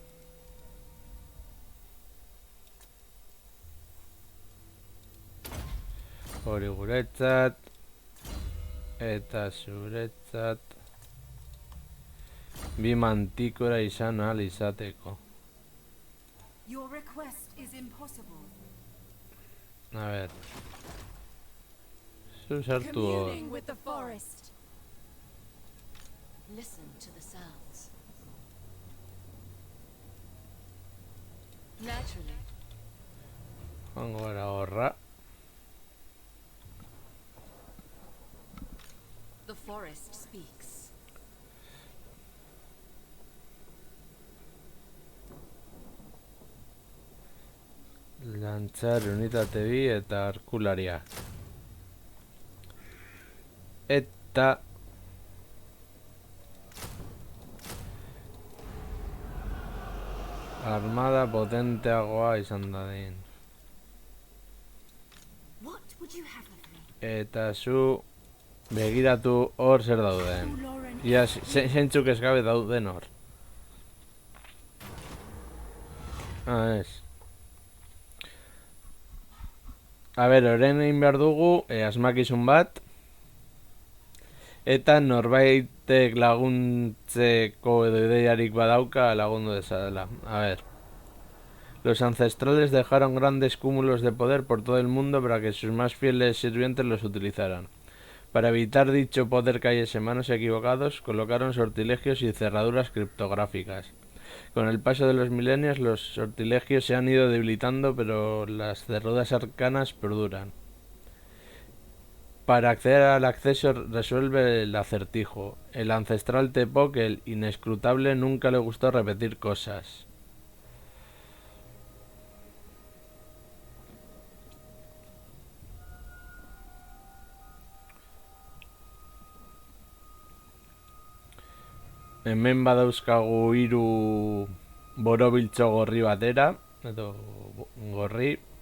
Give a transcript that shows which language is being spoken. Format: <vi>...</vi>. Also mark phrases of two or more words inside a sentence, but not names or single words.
<eu>Hori guretzat. Eta zuretzat. Bi mantikora izan ahal izateko.</eu> <en>Your request is impossible.</en> <es>A ver.</es> <eu>Zu sartu hor.</eu> <en>Communing with the forest. Listen to the sounds. Naturally.</en> <eu>Joango gara horra.</eu> <en>The forest speaks.</en> <eu>Lantzar unitate bi eta arkularia. Eta armada potenteagoa izan dadin.</eu> <en>What would you have of me?</en> <eu>Eta zu begiratu hor zer dauden. Lauren, Ia zeintzuk ez gabe dauden hor. Ez.</eu> <es>A ber,</es> <eu>orain egin behar dugu asmakizun bat. Eta norbaitek laguntzeko edo ideiarik badauka lagundu dezala.</eu> <es>A ver. Los ancestrales dejaron grandes cúmulos de poder por todo el mundo para que sus más fieles sirvientes los utilizaran. Para evitar dicho poder cayese en manos equivocados, colocaron sortilegios y cerraduras criptográficas. Con el paso de los milenios, los sortilegios se han ido debilitando, pero las cerraduras arcanas perduran. Para acceder al acceso resuelve el acertijo. El ancestral Tepoc, el inescrutable, nunca le gustó repetir cosas.</es> <eu>Hemen badauzkagu 3 borobiltzo gorri batera, edo gorri.</eu>